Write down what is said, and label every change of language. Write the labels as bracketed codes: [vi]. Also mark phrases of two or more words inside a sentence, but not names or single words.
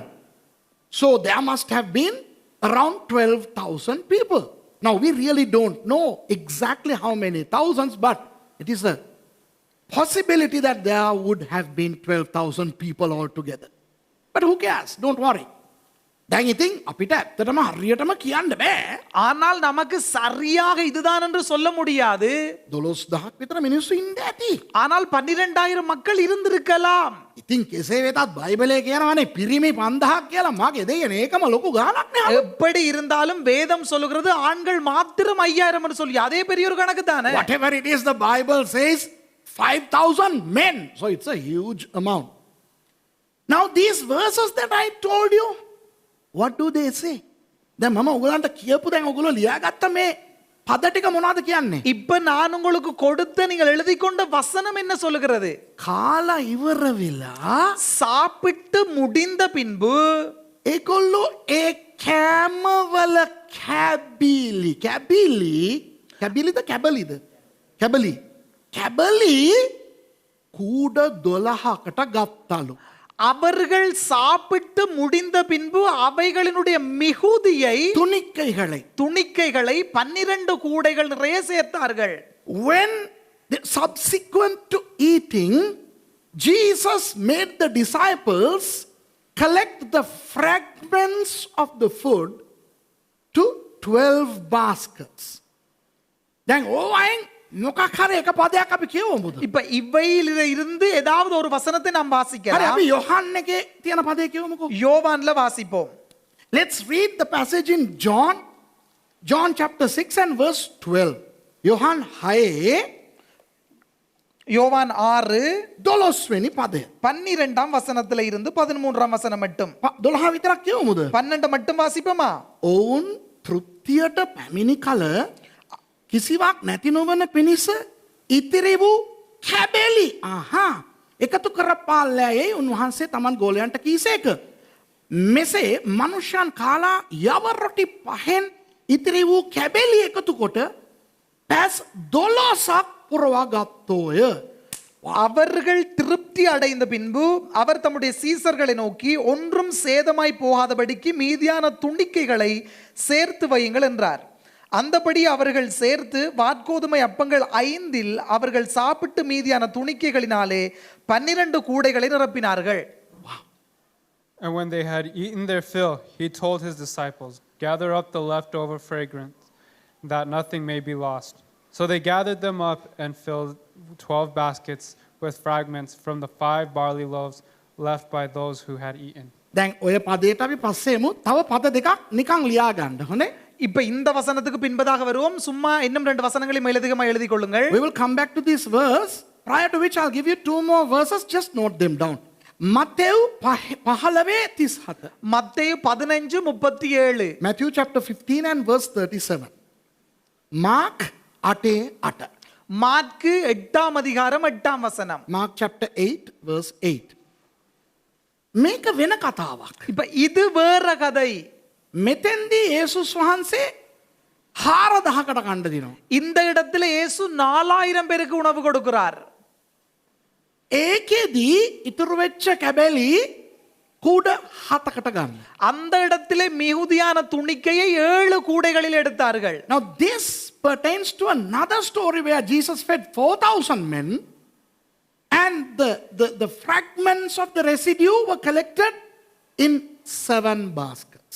[en] So there must have been around 12,000 people. Now we really don't know exactly how many thousands, but it is a possibility that there would have been 12,000 people altogether. But who cares? Don't worry. [si] දැන් ඉතින් අපිට ඇත්තටම හරියටම කියන්න බෑ. [ta] ஆனால் நமக்கு சரியாக இதுதான் என்று சொல்ல முடியாது. [si] 12000ක් විතර මිනිස්සු ඉන්න ඇති. [ta] ஆனால் 12000 மக்கள் இருந்திருக்கலாம். [si] ඉතින් කෙසේ වෙතත් බයිබලයේ කියනවානේ පිරිමි 5000ක් කියලා. මගේ දෙයනේ ඒකම ලොකු ගාණක් නේ. [ta] எப்படி இருந்தாலும் வேதம் சொல்லுகிறது ஆண்கள் மாத்திரம் 5000 என்று சொல்லி, அதே பெரிய ஒரு கணக்கு தானே. [en] Whatever it is, the Bible says 5,000 men. So it's a huge amount. Now these verses that I told you, what do they say? [si] දැන් මම ඔයගලන්ට කියපු දැන් ඔයගොල්ලෝ ලියාගත්ත මේ පද ටික මොනවද කියන්නේ? [ta] இப்ப நான் உங்களுக்கு கொடுத்த நீங்கள் எழுதி கொண்ட வசனம் என்ன சொல்லுகிறது? [si] කාලා ඉවර වෙලා [ta] சாப்பிட்டு முடிந்த பின்பு [si] ඒගොල්ලෝ ඒ කෑමවල කැබලි කූඩ 12කට ගත්තලු. [ta] அவர்கள் சாப்பிட்டு முடிந்த பின்பு அவைகளினுடைய மிகுதியை துணிக்கைகளை 12 கூடைகள் நிறைய சேர்த்தார்கள். [en] When subsequent to eating, Jesus made the disciples collect the fragments of the food to 12 baskets. [si] දැන් ඕවයින් මොකක් හරි එක පදයක් අපි කියවමුද? [ta] இப்ப இவையில இருந்து ஏதாவது ஒரு வசனத்தை நாம் [si] හරි [ta] வாசிக்கலாம். [si] අපි යොහන් එකේ තියෙන පදේ කියවමුකෝ. [ta] யோவான்ல வாசிப்போம். [en] Let's read the passage in John chapter 6 and verse 12. [si] යොහන් 6 [ta] யோவான் 6 [si] 12 වෙනි පදය. [ta] 12ஆம் வசனத்துல இருந்து 13ஆம் வசனம் மட்டும். [si] 12 විතරක් කියවමුද? [ta] 12 மட்டும் வாசிப்போமா? [si] ඔවුන් තෘප්තියට පැමිණි කල කිසිවක් නැති නොවන පිණිස ඉතිරි වූ කැබලි එකතු කරපාල්ලෑයි උන්වහන්සේ තමන් ගෝලයන්ට කීසේක. මෙසේ මනුෂ්‍යයන් කාලා යව රොටි 5න් ඉතිරි වූ කැබලි එකතු කොට පැස් 12ක් පුරවා ගත්තෝය. [ta] அவர்கள் திருப்தி அடைந்த பின்பு அவர் தம்முடைய சீசர்களை நோக்கி ஒன்றும் சேதமாய் போகாதபடிக்கு மீதியான துணிக்கைகளை சேர்த்து வையுங்கள் என்றார். அந்தபடி அவர்கள் சேர்த்து வாற்கோதுமை அப்பங்கள் 5 அவர்கள் சாப்பிட்டு மீதியான துணிக்கைகளினாலே 12 கூடைகளை நிரப்பினார்கள். [en] And when they had eaten their fill, he told his disciples, "Gather up the leftover fragrance, that nothing may be lost." So they gathered them up and filled 12 baskets with fragments from the 5 barley loaves left by those who had eaten. [si] දැන් ඔය පදයට අපි පස්සේමු තව පද දෙකක් නිකන් ලියා ගන්න. හොඳේ? [ta] இப்ப இந்த வசனத்துக்கு பின்பதாக வருவோம். சும்மா இன்னும் 2 வசனங்களை மேலதிகமா எழுதி கொள்ளுங்கள். [en] We will come back to this verse, prior to which I'll give you 2 more verses. Just note them down. මත්තෙව් 15:37. மத்தேயு 15:37. Matthew chapter 15 and verse 37. Mark 8:8. மாற்கு 8ஆம் அதிகாரம் 8ஆம் வசனம். Mark chapter 8 verse 8. [si] මේක වෙන කතාවක්. [ta] இப்ப இது வேற கதை. [si] මෙතෙන්දී යේසුස් වහන්සේ 4000කට කණ්ඩ දිනවා. [ta] இந்த இடத்துல இயேசு 4000 பேருக்கு உணவு கொடுக்கிறார். [si] ඒකෙදී ඉතුරු වෙච්ච කැබලි කුඩ 7කට ගන්න. [ta] அந்த இடத்திலே மிகுதியான துணிக்கையை 7 கூடைகளில் எடுத்தார்கள். [en] Now this pertains to another story where Jesus fed 4,000 men and the fragments of the residue were collected in 7 baskets.